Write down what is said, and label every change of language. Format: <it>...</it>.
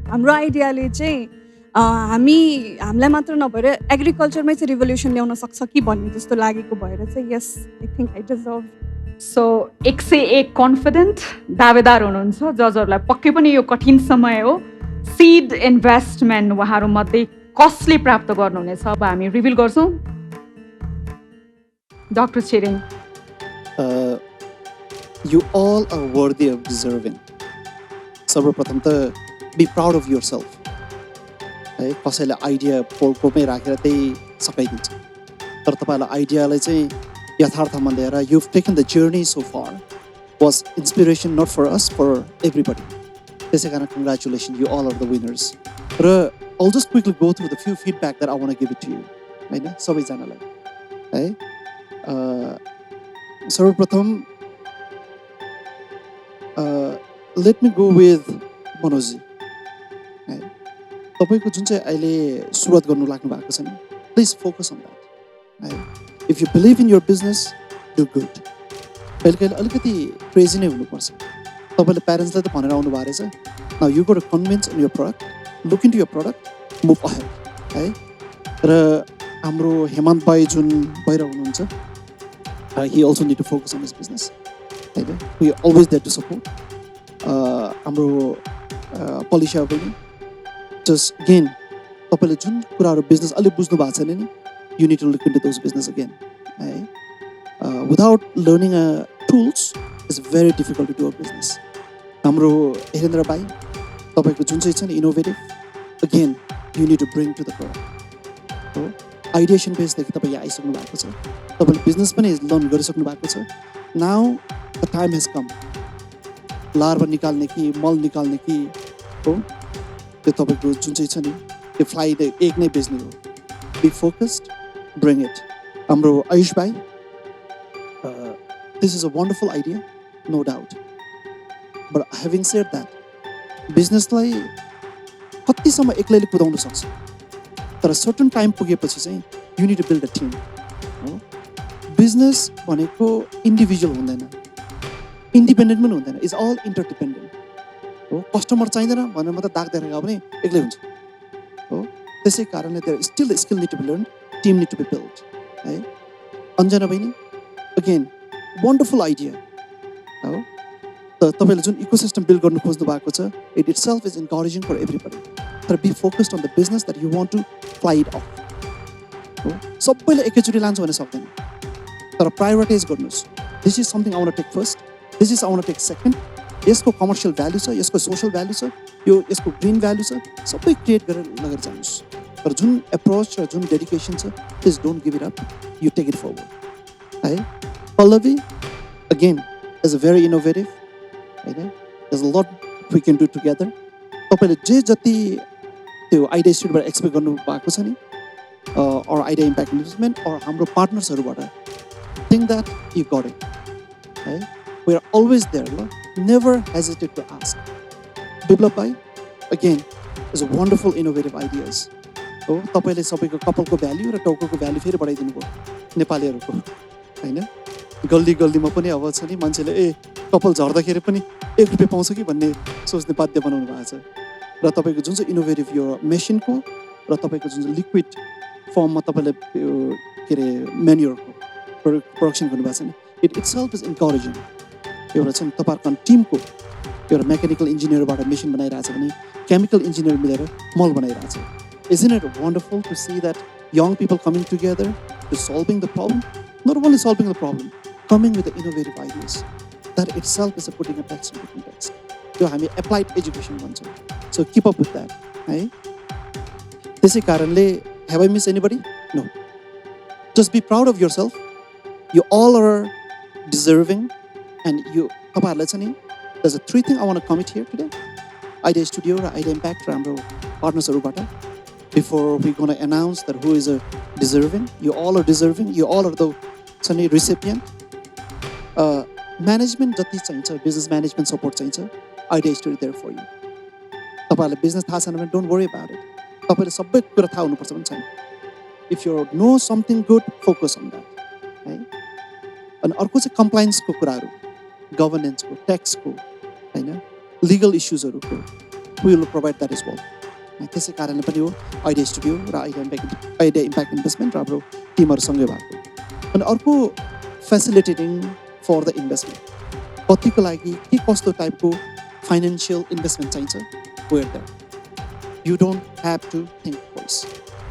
<ne>हाम्रो आइडियाले चाहिँ हामीलाई मात्र नभएर एग्रिकल्चरमै चाहिँ रिभोल्युसन ल्याउन सक्छ कि भन्ने जस्तो लागेको भएर चाहिँ</ne> <en>Yes I think I deserve.</en> <ne>So 101 confident दावेदार हुनुहुन्छ जजहरूलाई, पक्कै पनि यो कठिन समय हो। सिड इन्भेस्टमेन्ट उहाँहरूमध्ये कसले प्राप्त गर्नुहुनेछ अब हामी रिभिल गर्छौँ। Doctor Tshering,</ne> <en>You all are worthy of deserving.</en> <ne>सर्वप्रथम त</ne> <en>Be proud of yourself है।</en> <ne>कसैले आइडिया पोलकोमै राखेर त्यही सकाइदिन्छ, तर तपाईँलाई आइडियालाई चाहिँ यथार्थमा लिएर</ne> <en>you've taken the journey so far was inspiration not for us, for everybody.</en> <ne>त्यसै कारण</ne> <en>congratulations, you all are the winners. र I'll just quickly go through the few feedback that I want to give it to you</en> <ne>हैन सबैजनालाई है। सर्वप्रथम</ne> <en>let me go with मनोजी है।</en> <ne>तपाईँको जुन चाहिँ अहिले सुरुवात गर्नु लाग्नु भएको छ नि,</ne> <en>please focus on that</en> <ne>है।</ne> <en>If you believe in your business do good.</en> <ne>कहिले कहिले अलिकति क्रेजी नै हुनुपर्छ। तपाईँले प्यारेन्ट्सलाई त भनेर आउनु भएको रहेछ,</ne> <en>Now you got to convince in your product, look into your product, move ahead है।</en> <ne>र हाम्रो हेमन्त भाइ जुन बाहिर हुनुहुन्छ,</ne> <en>He also need to focus on his business होइन। We are always there to support.</en> <ne>हाम्रो पलिसा पनि जस्ट अगेन तपाईँले जुन कुराहरू बिजनेस अलिक बुझ्नु भएको छैन नि,</ne> <en>you need to look into those business again. Without learning tools, it's very difficult to do a business.</en> <ne>हाम्रो हेरेन्द्र भाइ तपाईँको जुन चाहिँ छ नि innovative,</ne> <en>again you need to bring to the product.</en> <ne>हो आइडिएसन बेसदेखि तपाईँ यहाँ आइसक्नु भएको छ, तपाईँले बिजनेस पनि लर्न गरिसक्नु भएको छ।</ne> <en>Now the time has come.</en> <ne>Larva निकाल्ने कि मल निकाल्ने कि हो त्यो तपाईँको जुन चाहिँ छ नि त्यो फ्लाइ एक नै बेच्ने हो।</ne> <en>Be focused, bring it. Amro Ayush bhai, this is a wonderful idea, no doubt. But having said that, business लाई</en> <ne>कतिसम्म एक्लैले कुदाउन सक्छ, तर</ne> <en>certain time पुगेपछि चाहिँ you need to build a team. Business</en> <ne>भनेको individual हुँदैन, independent पनि हुँदैन,</ne> <en>is all interdependent.</en> <ne>हो कस्टमर चाहिँदैन भनेर मात्र दाग दिएर गयो भने एक्लै हुन्छ। हो त्यसै कारणले</ne> <en>there still a skill need to be learned. Team need to be built. Right? Anjana Baini, again, wonderful idea.</en> <ne>तपाईँले जुन इकोसिस्टम बिल्ड गर्नु खोज्नु भएको छ,</ne> <en>it itself is encouraging for everybody.</en> <ne>तर</ne> <en>be focused on the business that you want to fly it off.</en> <ne>सबैले एकैचोटि लान्छ भने सक्दैन, तर</ne> <en>Prioritize गर्नुहोस्। This is something I want to take first. This is I want to take second.</en> <ne>यसको commercial value छ, यसको सोशल भ्यालु छ, यसको ग्रीन भ्यालु छ, सबै क्रिएट गरेर लगेर जानुहोस्। तर जुन एप्रोच र जुन डेडिकेसन छ,</ne> <en>Please don't give it up, you take it forward है। Pallavi again is a very innovative</en> <ne>होइन,</ne> <en>there's a lot we can do together.</en> <ne>तपाईँले जे जति त्यो आइडिया स्टुडियोबाट एक्सपेक्ट गर्नु भएको छ नि, or idea impact investment or हाम्रो पार्टनर्सहरूबाट,</ne> <en>think that you got it</en> <ne>है।</ne> <en>we are always there, ल, never hesitate to ask. Biplab bhai again is a wonderful innovative ideas.</en> <ne>हो तपाईँले सबैको कपालको भ्याल्यु र टाउकोको भ्याल्यु फेरि बढाइदिनु भयो नेपालीहरूको होइन। गल्ली गल्लीमा पनि अब छ नि मान्छेले कपाल झर्दाखेरि पनि 1 रुपियाँ पाउँछ कि भन्ने सोच्ने बाध्य बनाउनु भएको छ। र तपाईँको जुन चाहिँ इनोभेटिभ यो मेसिनको र तपाईँको जुन चाहिँ लिक्विड फर्ममा तपाईँले के अरे म्यान्युरको प्रोडक्सन गर्नुभएको छ नि,</ne> <en>It itself is encouraging.</en> <ne>एउटा चाहिँ तपाईँहरूको टिमको एउटा मेकानिकल इन्जिनियरबाट मेसिन बनाइरहेछ भने केमिकल इन्जिनियर मिलेर मल बनाइरहेछ।</ne> <en>Isn't it wonderful to see that young people coming together to solving the problem? Not only solving the problem, coming with the innovative ideas. That itself is a putting a text in the context. So</en> <ne>हामी applied education भन्छौँ.</ne> <en>So keep up with that.</en> <ne>है त्यसै कारणले</ne> <en>have I missed anybody? No. Just be proud of yourself. You all are deserving, and you</en> <ne>तपाईँहरूलाई चाहिँ नि</ne> <en>there's a 3 thing I want to commit here today. Idea Studio र Idea Impact</en> <ne>र हाम्रो partnersहरूबाट.</ne> <en>Before we're going to announce that who is a deserving, you all are deserving, you all are the चाहिँ नि recipient.</en> <ne>Management जति चाहिन्छ,</ne> <en>business management support चाहिन्छ, Idea Studio there for you.</en> <ne>तपाईँहरूलाई business थाहा छैन भने</ne> <en>don't worry about it.</en> <ne>तपाईँले सबै कुरा थाहा हुनुपर्छ पनि छैन.</ne> <en>If you know something good, focus on that.</en> <ne>है अनि अर्को चाहिँ कम्प्लायन्सको कुराहरू, गभर्नेन्सको, ट्याक्सको, होइन, legal इस्युजहरूको,</ne> <en>we will provide that as well.</en> <ne>त्यसै कारणले पनि हो आइडिया स्टुडियो र आइडिया इम्प्याक्ट इन्भेस्टमेन्ट र हाम्रो टिमहरूसँगै भएको.</ne> <en>अनि अर्को facilitating for the investment,</en> <ne>कतिको लागि के कस्तो टाइपको फाइनेन्सियल इन्भेस्टमेन्ट चाहिन्छ,</ne> <en>Where that you don't have to think twice.</en>